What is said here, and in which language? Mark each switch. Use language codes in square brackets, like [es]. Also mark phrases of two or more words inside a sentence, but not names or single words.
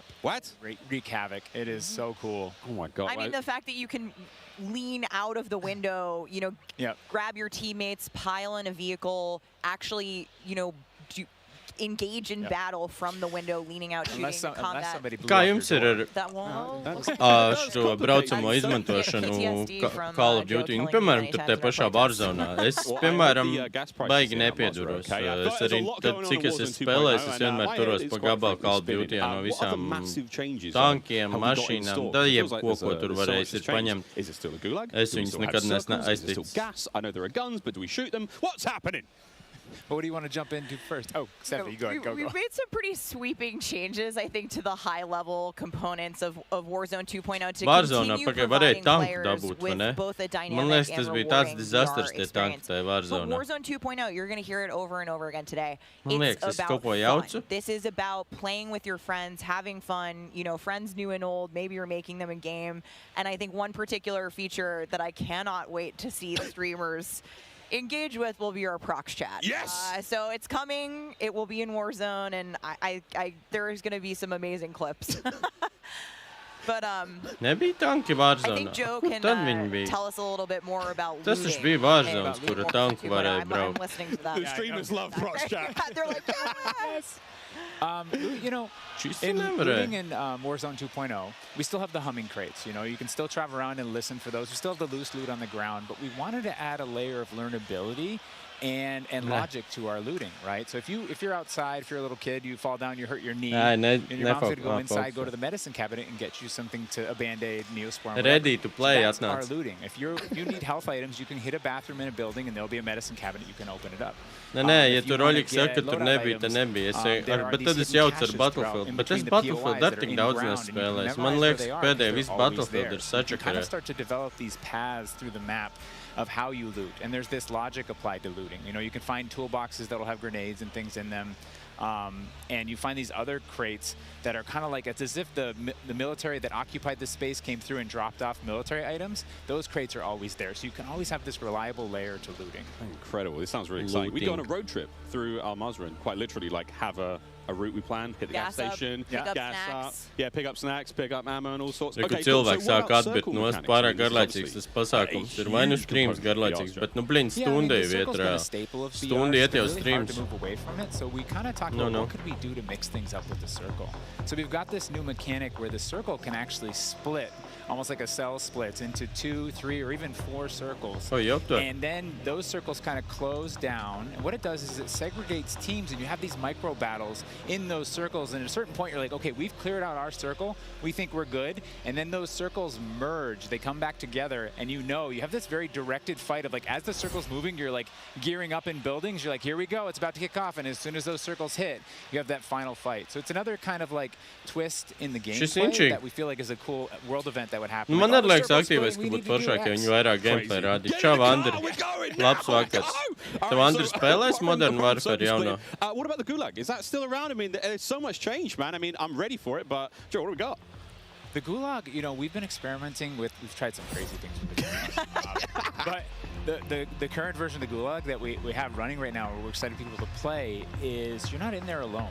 [en] What? Wreak havoc. It is so cool. Oh my God. I mean, the fact that you can lean out of the window, grab your teammates, pile in a vehicle, actually, engage in battle from the window, leaning out, shooting, combat. [lv] Kā jums ir ar šo braucamo izmantošanu Call of Duty? Piemēram, tur te pašā Warzone. Es, piemēram, baigi nepieduros. Es arī, cik es spēlēju, es vienmēr turos pa gabalu Call of Duty no visām tankiem, mašīnām, da jebko, ko tur varēs paņemt. Es viņus nekad neaizticu. [en] I know there are guns, but do we shoot them? What's happening? What do you want to jump into first? Oh, Stephanie, go. We've made some pretty sweeping changes, I think, to the high-level components of Warzone 2.0 to continue providing players with both a dynamic and rewarding VR experience. But Warzone 2.0, you're going to hear it over and over again today. It's about fun. This is about playing with your friends, having fun, friends new and old. Maybe you're making them in game. And I think one particular feature that I cannot wait to see the streamers engage with will be our prox chat. Yes! So it's coming. It will be in Warzone, and there is going to be some amazing clips. But [lv] nebija tanki Warzone. [en] I think Joe can tell us a little bit more about [lv] Tas taču bija Warzone, kura tanku varēja braukt. [en] I'm listening to that. The streamers love prox chat. They're like, yes! In looting in Warzone 2.0, we still have the humming crates. You can still travel around and listen for those. We still have the loose loot on the ground, but we wanted to add a layer of learnability and logic to our looting, right? So if you're outside, if you're a little kid, you fall down, you hurt your knee, and your mom's going to go inside, go to the medicine cabinet and get you something a Band-Aid, Neosporin, ready to play. That's our looting. If you need health items, you can hit a bathroom in a building and there'll be a medicine cabinet. You can open it up. [lv] Nē, ja tur Oļiks saka, ka tur nebija, tad nebija. Bet tad es jaucu ar Battlefield. Bet es Battlefield ar tik daudz nespēlēju. Man liekas, pēdējā viss Battlefield ir sačakarē. [en] You kind of start to develop these paths through the map of how you loot. And there's this logic applied to looting. You can find toolboxes that'll have grenades and things in them. And you find these other crates that are kind of like, it's as if the military that occupied this space came through and dropped off military items. Those crates are always there. So you can always have this reliable layer to looting. Incredible. This sounds really exciting. We go on a road trip through Al-Mazrah, quite literally, like have a route we plan, hit the gas station, gas up, pick up snacks, pick up ammo and all sorts. [lv] Okay, cilvēks sāk atbit nost, pārāk garlaicīgs tas pasākums. Ir vai nu streams garlaicīgs, bet stundē vietrā. Stundi iet jau streams. [en] So we kind of talked about what could we do to mix things up with the circle. So we've got this new mechanic where the circle can actually split, almost like a cell splits into 2, 3, or even 4 circles. And then those circles kind of close down. And what it does is it segregates teams, and you have these micro battles in those circles. And at a certain point, you're like, okay, we've cleared out our circle. We think we're good. And then those circles merge. They come back together. And you have this very directed fight of like, as the circle's moving, you're like gearing up in buildings. You're like, here we go. It's about to kick off. And as soon as those circles hit, you have that final fight. So it's another kind of like twist in the gameplay that we feel like is a cool world event that would happen. [lv] Man liekas aktīvais, ka būtu foršāk, ja viņi vairāk gameplay rādītu. Čau, Andri. Labs vakars. Tev Andri spēlēs Modern Warfare jauno? [en] What about the Gulag? Is that still around? I mean, there's so much change, man. I mean, I'm ready for it, but Joe, what do we got? The Gulag, you know, we've been experimenting with, we've tried some crazy things with the Gulag. But the current version of the Gulag that we have running right now, where we're excited people to play, is you're not in there alone.